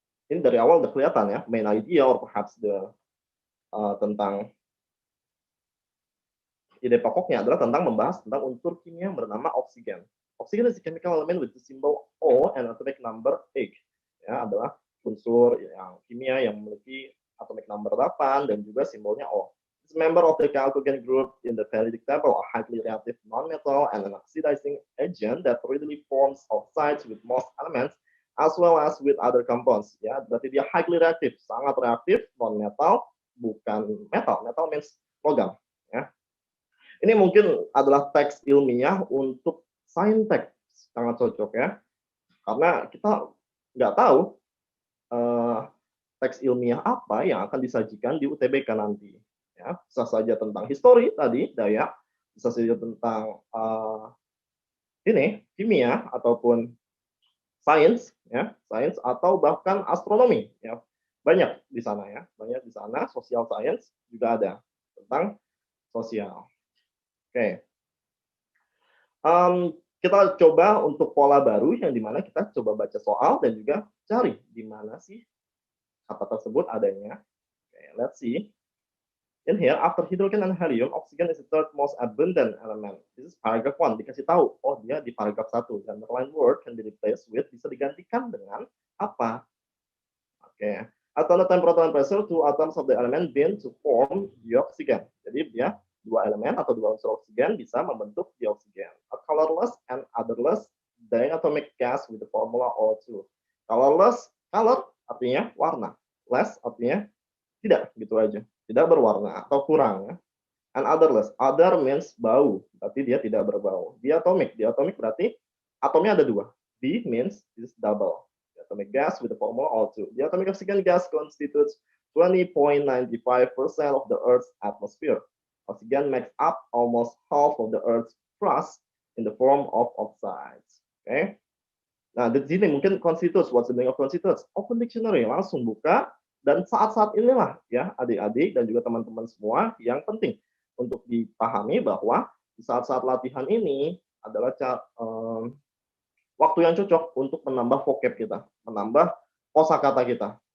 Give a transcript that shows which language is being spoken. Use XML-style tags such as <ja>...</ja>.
<id>Ini dari awal udah kelihatan ya,</id> <en>main idea or perhaps the</en> <id>tentang ide pokoknya adalah tentang membahas tentang unsur kimia bernama oksigen.</id> <en>Oksigen is a chemical element with the symbol O and atomic number 8.</en> <id>Ya, adalah unsur yang kimia yang memiliki atomic number 8 dan juga simbolnya O.</id> <en>It's a member of the chalcogen group in the periodic table, a highly reactive non-metal and an oxidizing agent that readily forms oxides with most elements as well as with other compounds.</en> <id>Ya, berarti dia highly reactive, sangat reaktif, non-metal, bukan metal.</id> <en>Metal means logam. Ya.</en> <id>Ini mungkin adalah teks ilmiah untuk saintek, sangat cocok ya, karena kita nggak tahu teks ilmiah apa yang akan disajikan di UTBK nanti. Ya, bisa saja tentang histori tadi, Dayak, bisa saja tentang ini kimia ataupun sains, ya, sains atau bahkan astronomi, ya, banyak di sana ya, banyak di sana. Social science juga ada tentang sosial. Oke, kita coba untuk pola baru yang dimana kita coba baca soal dan juga cari di mana sih kata tersebut adanya.</id> <en>Okay, let's see. In here, after hydrogen and helium, oxygen is the third most abundant element. This is paragraph 1.</en> <id>Dikasih tahu, oh dia di paragraph 1.</id> <en>The underlined word can be replaced with,</en> <id>bisa digantikan dengan apa? Oke.</id> <en>Okay. At the time proton pressure, two atoms of the element bind to form dioxygen.</en> <id>Jadi dia dua elemen atau dua unsur oksigen bisa membentuk dioksigen.</id> <en>A colorless and odorless diatomic gas with the formula O2.</en> <id>Colorless, color artinya warna. Less artinya tidak, gitu aja. Tidak berwarna atau kurang. Ya.</id> <en>And odorless, odor means</en> <id>bau, berarti dia tidak berbau. Diatomic, diatomic berarti atomnya ada dua.</id> <en>D means is double. The atomic gas with the formula O2. The atomic oxygen gas constitutes 20.95% of the Earth's atmosphere. Oxygen makes up almost half of the Earth's crust in the form of oxides. Oke. Okay?</en> <id>Nah, di sini mungkin</id> <en>constitutes, what's the meaning of constitutes? Open dictionary,</en> <id>langsung buka. Dan saat-saat inilah ya adik-adik dan juga teman-teman semua yang penting untuk dipahami bahwa di saat-saat latihan ini adalah waktu yang cocok untuk menambah vocab kita, menambah kosakata kita.</id>